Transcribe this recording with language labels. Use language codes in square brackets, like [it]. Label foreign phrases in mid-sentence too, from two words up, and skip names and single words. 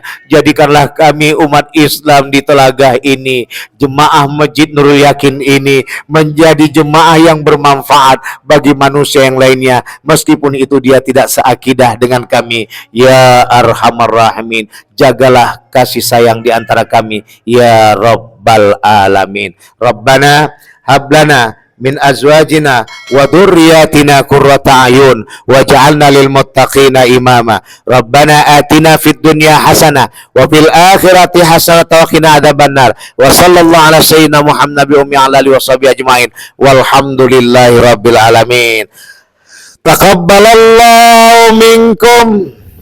[id] Jadikanlah kami umat Islam di Telagah ini, jemaah Masjid Nurul Yakin ini, menjadi jemaah yang bermanfaat bagi manusia yang lainnya, meskipun itu dia tidak seakidah dengan kami [ar] يا أرحم الراحمين. [id] Jagalah kasih sayang di antara kami [ar] يا رب العالمين. ربنا هب لنا من أزواجنا وذرياتنا قرة أعين واجعلنا للمتقين إماما. ربنا آتنا في الدنيا حسنة وفي الآخرة حسنة وقنا عذاب النار. وصلى الله على سيدنا محمد وعلى آله وصحبه أجمعين. والحمد لله رب العالمين. تقبل الله منكم